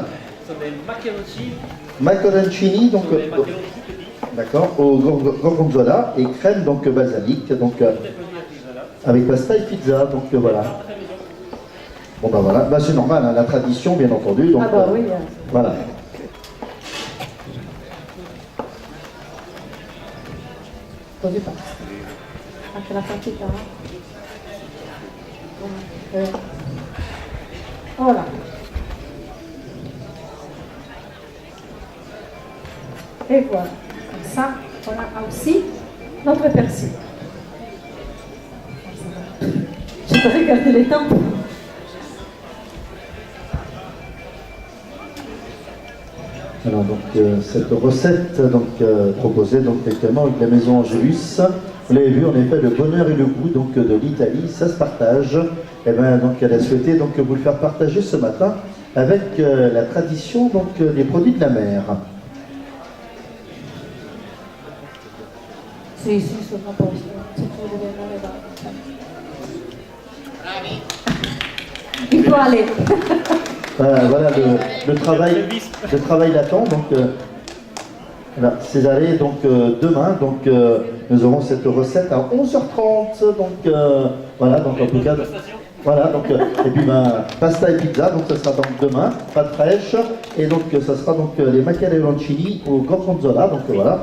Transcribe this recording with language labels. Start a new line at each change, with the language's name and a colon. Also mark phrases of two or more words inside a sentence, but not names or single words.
French: Ça va être macaroncini. macaroncini, donc, Macaroncini petit. d'accord, au gorgonzola et crème donc balsamique, donc avec pasta et pizza, donc voilà. Bon ben voilà, bah, c'est normal, hein, la tradition bien entendu, donc Ah bah oui. voilà.
Italian: Così basta. Anche la partita.
French: Voilà. Et voilà. Comme ça, on a aussi notre persil. Je peux regarder les temps. Alors donc cette recette donc proposée donc actuellement avec la maison Angélus, vous l'avez vu en effet le bonheur et le goût donc de l'Italie, ça se partage. Et bien donc elle a souhaité donc vous le faire partager ce matin avec la tradition donc des produits de la mer.
Italian: Sì, sì, sono a posto. Se tu devi andare da...
French: Il faut aller. Voilà, le travail l'attend. Donc, voilà, Césarée, donc demain, donc nous aurons cette recette à 11h30. Donc, voilà, donc en tout cas. Voilà, donc, et puis pasta et pizza, donc ça sera donc demain, pâte fraîche, et donc ça sera donc les macchiato-arancini au gorgonzola, donc voilà.